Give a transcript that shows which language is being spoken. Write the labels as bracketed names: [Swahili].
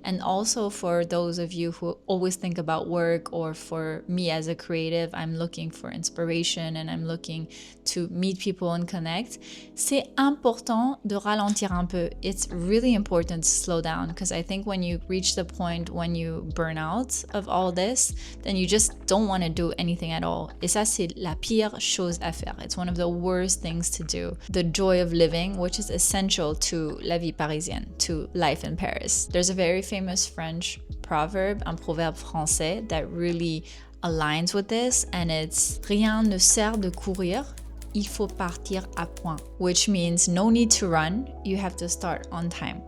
[English] And also for those of you who always think about work, or for me as a creative, I'm looking for inspiration and I'm looking to meet people and connect, [French] c'est important de ralentir un peu. [English] It's really important to slow down, because I think when you reach the point when you burn out of all this, then you just don't want to do anything at all. [French] Et ça, c'est la pire chose à faire. [English] It's one of the worst things to do. The joy of living, which is essential to [French] la vie parisienne, [English] to life in Paris. There's a very famous French proverb, [French] un proverbe français, [English] that really aligns with this, and it's [French] rien ne sert de courir, il faut partir à point, [English] which means no need to run, you have to start on time.